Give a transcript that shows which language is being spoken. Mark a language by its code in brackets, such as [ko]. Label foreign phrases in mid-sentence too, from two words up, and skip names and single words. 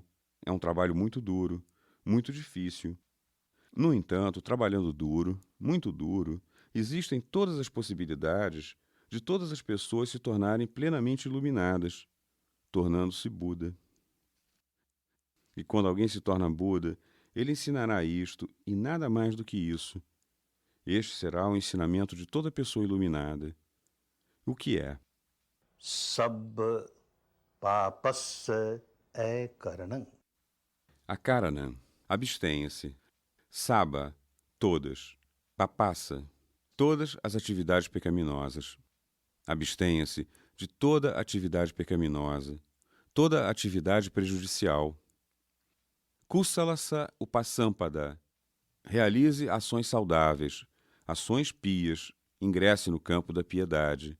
[pt] É um trabalho muito duro, muito difícil. No entanto, trabalhando duro, muito duro, existem todas as possibilidades de todas as pessoas se tornarem plenamente iluminadas, tornando-se Buda. E quando alguém se torna Buda, ele ensinará isto e nada mais do que isso. Este será o ensinamento de toda pessoa iluminada. O que é? [pi] Sab papassa karanam. Akarana, [pt] abstenha-se. Saba, todas. Papassa, todas as atividades pecaminosas. Abstenha-se de toda atividade pecaminosa, toda atividade prejudicial. [pi] Kusalasa upassampada, [pt] realize ações saudáveis, ações pias, ingresse no campo da piedade.